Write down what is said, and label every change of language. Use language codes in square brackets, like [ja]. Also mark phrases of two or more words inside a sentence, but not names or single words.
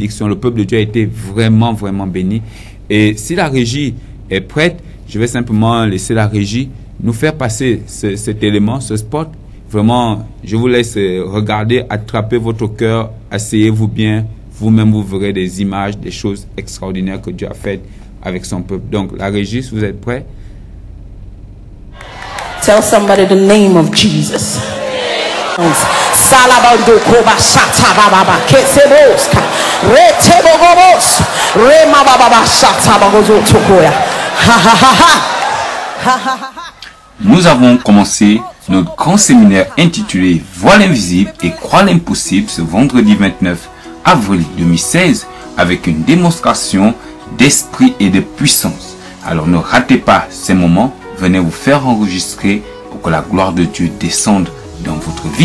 [fr] Le peuple de Dieu a été vraiment, vraiment béni. Et si la régie est prête, je vais simplement laisser la régie nous faire passer cet élément, ce spot. Vraiment, je vous laisse regarder, attraper votre cœur, asseyez-vous bien. Vous-même, vous verrez des images, des choses extraordinaires que Dieu a faites avec son peuple. Donc, la régie, si vous êtes prêts. [en] Tell somebody the name of Jesus. Salabando koba shata baba keseboska retebogobos rema baba shata bagozo tokoya. [fr] Nous avons commencé notre grand séminaire intitulé Voix l'invisible et croix l'impossible ce vendredi 29 avril 2016 avec une démonstration d'esprit et de puissance. Alors ne ratez pas ces moments, venez vous faire enregistrer pour que la gloire de Dieu descende dans votre vie.